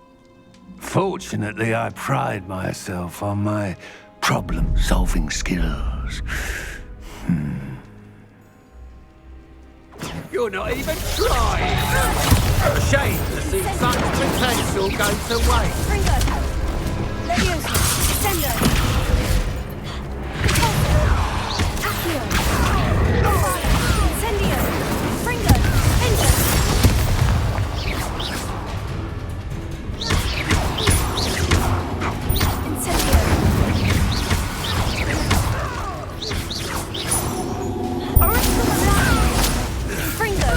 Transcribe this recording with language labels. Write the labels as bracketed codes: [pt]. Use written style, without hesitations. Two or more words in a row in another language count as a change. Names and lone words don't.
[en] Fortunately, I pride myself on my problem-solving skills. You're not even trying! A shame to see such potential go to waste. Ringo! Leviosa! Descendo! Accio! Incendio! Ringo! Endo! Incendio! Ringo!